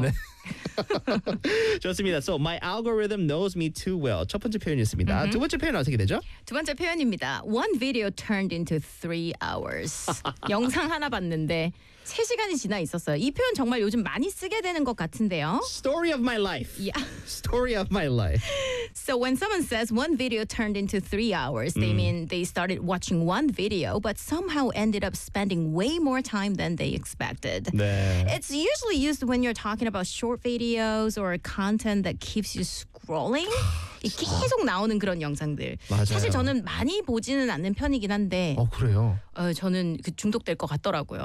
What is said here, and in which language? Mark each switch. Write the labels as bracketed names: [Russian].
[Korean] 네. 좋습니다. [English] So my algorithm knows me too well. [Korean] 첫 번째 표현이었습니다. Mm-hmm. 두 번째 표현은 어떻게 되죠? 두 번째 표현입니다. [English] One video turned into 3 hours. [Korean] 영상 하나 봤는데 3시간이 지나 있었어요. 이 표현 정말 요즘 많이 쓰게 되는 것 같은데요. [English] Story of my life. Yeah. Story of my life. So when someone says one video turned into 3 hours, they mean they started watching one video, but somehow ended up spending way more time than they expected. 네. It's usually used when you're talking about short videos or content that keeps you scrolling. [Korean] 계속 나오는 그런 영상들. 맞아요. 사실 저는 많이 보지는 않는 편이긴 한데. 어, 그래요? 저는 그 중독될 것 같더라고요.